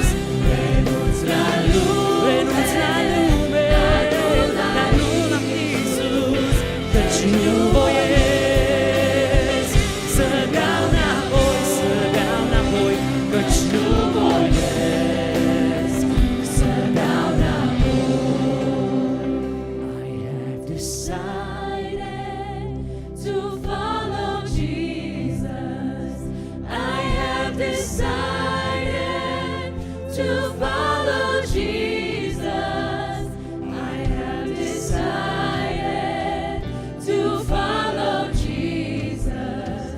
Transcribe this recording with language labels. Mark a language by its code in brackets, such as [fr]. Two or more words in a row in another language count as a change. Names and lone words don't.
[ro] Renunț la lume, dar nu la Iisus. Căci nu voiesc să dau înapoi, să dau înapoi. Căci nu voiesc să dau înapoi. [en] I have decided to follow Jesus. I have decided to follow Jesus. I have decided to follow Jesus.